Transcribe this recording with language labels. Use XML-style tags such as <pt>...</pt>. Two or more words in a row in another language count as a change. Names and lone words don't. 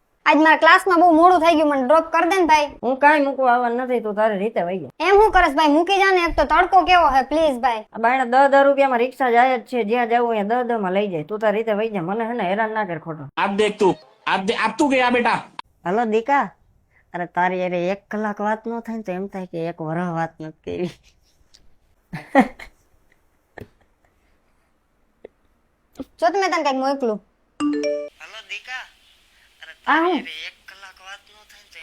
<gu>આજ મારા ક્લાસમાં બહુ મોડું થઈ ગયું, મને ડ્રોપ કરી દે ને ભાઈ. હું કાંઈ મૂકવા આવવાનું નથી, તું તારી રીતે વઈ જા. એમ હું કરસ ભાઈ, મૂકી જા ને, એક તો તડકો કેવો હે, પ્લીઝ ભાઈ. આ બાયણે 10 રૂપિયામાં રિક્ષા જાય જ છે, જ્યાં જવું અહીંયા 10 માં લઈ જાય. તું તારી રીતે વઈ જા, મને હે ને હેરાન ના કર ખોટો.</gu> <hi>अब देख तू अब तू गया बेटा।</hi> <gu>હાલો દીકા, અરે તારી અરે 1 કલાક વાત ન થાય ને તો એમ થાય કે 1 વર્ષ વાત નથી કરી. જો તમે તને કઈક મોકલું. હાલો દીકા, અરે આ હું? 1 કલાક વાત ન થાય ને</gu>